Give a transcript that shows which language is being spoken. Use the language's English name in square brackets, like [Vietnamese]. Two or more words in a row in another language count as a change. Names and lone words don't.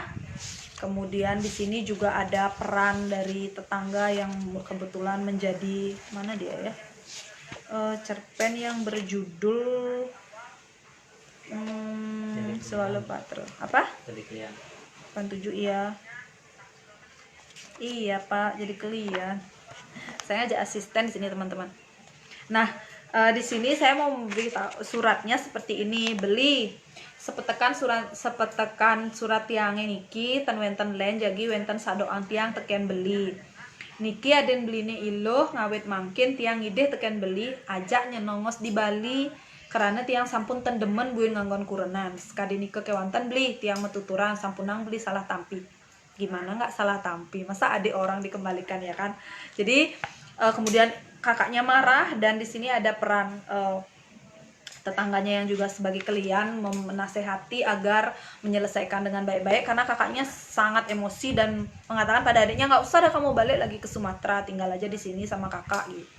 [Indonesian] Kemudian di sini juga ada peran dari tetangga yang kebetulan menjadi cerpen yang berjudul Sewale Patra. Apa? Pan 7 iya. Iya Pak, jadi kalian. Saya aja asisten di sini teman-teman. Nah, di sini saya mau memberitahu suratnya seperti ini. [Balinese] Beli sepetekan surat tiang niki ten wenten len jagi wenten sadoan tiang teken beli. Niki aden beline iluh ngawet mangkin tiang ideh teken beli ajak nyenongos di Bali karena tiang sampun tendemen buin nganggon kurenan. Sekadi nike kewanten beli tiang metuturan sampunang beli salah tampi. [Indonesian] Gimana nggak salah tampi, masa adik orang dikembalikan ya kan. Jadi kemudian kakaknya marah, dan di sini ada peran tetangganya yang juga sebagai kelian menasehati agar menyelesaikan dengan baik-baik, karena kakaknya sangat emosi dan mengatakan pada adiknya nggak usah dah kamu balik lagi ke Sumatera, tinggal aja di sini sama kakak gitu.